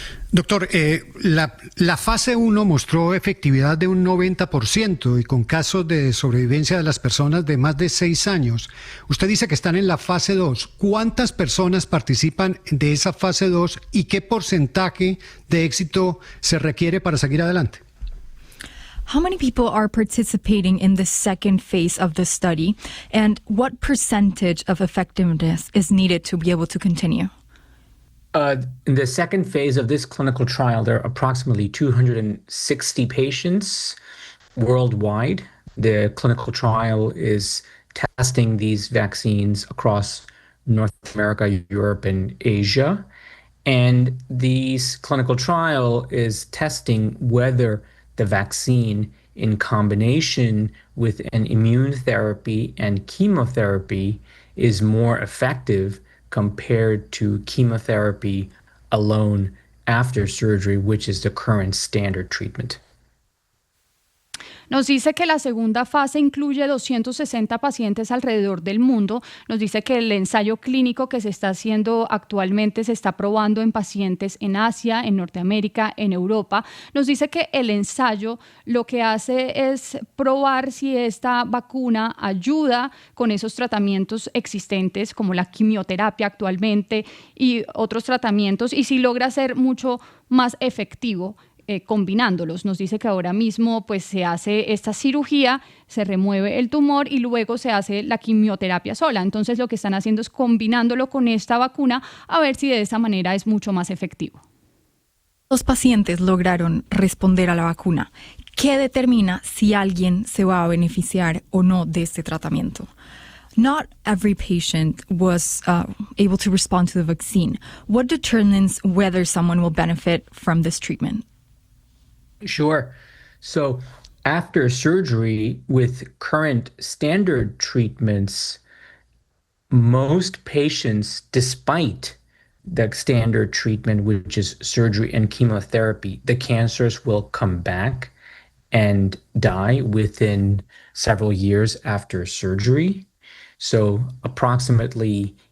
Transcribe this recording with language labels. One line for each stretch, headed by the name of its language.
Spanish: Doctor, la fase 1 mostró efectividad de un 90% y con casos de sobrevivencia de las personas de más de 6 años. Usted dice que están en la fase 2. ¿Cuántas personas participan de esa fase 2 y qué porcentaje de éxito se requiere para seguir adelante?
English: How many people are participating in the second phase of the study, and what percentage of effectiveness is needed to be able to continue? In the second phase of this clinical trial, there are approximately 260 patients worldwide. The clinical trial is testing these vaccines across North America, Europe, and Asia. And this clinical trial is testing whether the vaccine in combination with an immune therapy and chemotherapy is more effective compared to chemotherapy alone after surgery, which is the current standard treatment.
Spanish: Nos dice que la segunda fase incluye 260 pacientes alrededor del mundo. Nos dice que el ensayo clínico que se está haciendo actualmente se está probando en pacientes en Asia, en Norteamérica, en Europa. Nos dice que el ensayo lo que hace es probar si esta vacuna ayuda con esos tratamientos existentes como la quimioterapia actualmente y otros tratamientos y si logra ser mucho más efectivo combinándolos. Nos dice que ahora mismo pues se hace esta cirugía, se remueve el tumor y luego se hace la quimioterapia sola. Entonces lo que están haciendo es combinándolo con esta vacuna a ver si de esa manera es mucho más efectivo. Los pacientes lograron responder a la vacuna. ¿Qué determina si alguien se va a beneficiar o no de este tratamiento?
English: Not every patient was able to respond to the vaccine. What determines whether someone will benefit from this treatment? Sure. So after surgery with current standard treatments, most patients, despite the standard treatment, which is surgery and chemotherapy, the cancers will come back and die within several years after surgery. So approximately